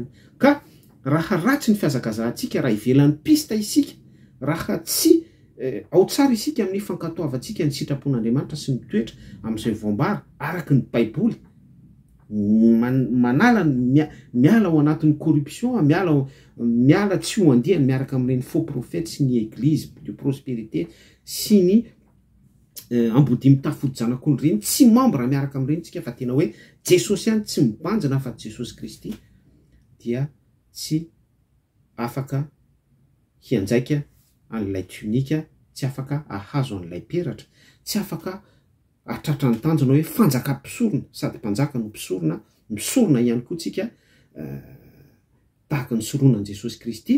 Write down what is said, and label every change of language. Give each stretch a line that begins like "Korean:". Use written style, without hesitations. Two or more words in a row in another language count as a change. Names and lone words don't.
Malagasy: Ka raha ratsy ny fiazakazahantsika, raha ivelan'ny pista isika, raha tsy ao tsara isika amin'ny fankatoavantsika ny sitrapon'Andriamanitra sy ny toetra amin'izay voambara araky ny Baiboly, manala miala ao anatin'ny corruption, miala tsy ho andihany miaraka amin'ireny
French: faux prophètes
Malagasy: sy ny
French: église de
Malagasy: prospérité sy ny ambodimy tafody zanak'olo reny, tsy membre miaraka amin'ireny tsika fa tena hoe Jesosy ihany tsy mibanjina fa Jesosy Kristy, dia tsy afaka hianjaika an'ilay tunika, tsy afaka ahazo an'ilay peratra, tsy afaka atratra ny tanjona hoe fanjakam-pisorona, sady mpanjaka no mpisorona, misorona ihany koa tsika tahaka ny soronan'i Jesosy Kristy.